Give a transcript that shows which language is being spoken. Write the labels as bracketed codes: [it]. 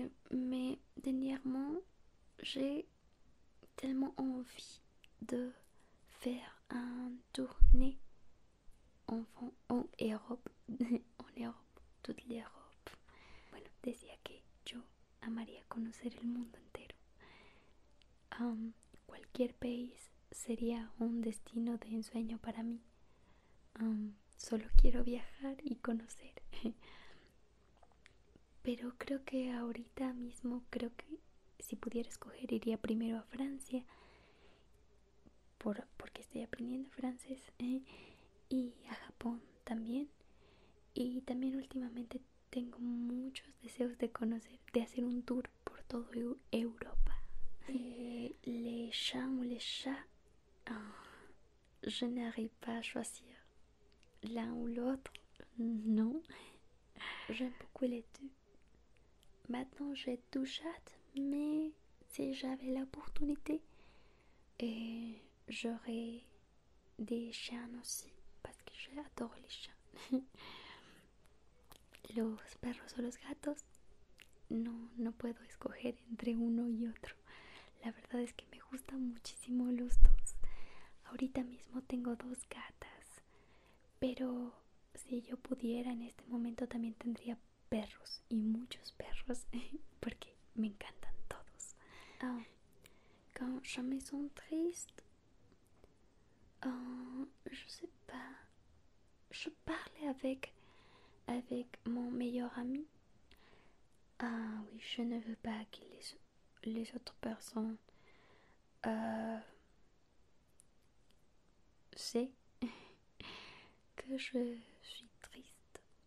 [fr] Mais dernièrement, j'ai tellement envie de faire un tournée en Europe, en Europe, toute l'Europe. [es] Bueno, decía que yo amaría conocer el mundo entero. Cualquier país sería un destino de ensueño para mí. Solo quiero viajar y conocer. Pero creo que ahorita mismo, creo que si pudiera escoger iría primero a Francia, porque estoy aprendiendo francés, y a Japón también. Y también últimamente tengo muchos deseos de conocer, de hacer un tour por toda Europa. [fr] Les chats ou les chats, je n'arrive pas à choisir l'un ou l'autre. Non, j'aime beaucoup les deux. Maintenant j'ai deux chats, mais si j'avais l'opportunité, j'aurais des chiens aussi, parce que j'adore les chiens. [es] Los perros o los gatos, no puedo escoger entre uno y otro. La verdad es que me gustan muchísimo los dos. Ahorita mismo tengo dos gatas, pero si yo pudiera en este momento también tendría perros, y muchos perros, porque me encantan todos. [fr] Quand je me sens triste, je sais pas, je parlais avec mon meilleur ami. Oui, je ne veux pas que les autres personnes sait que je suis triste.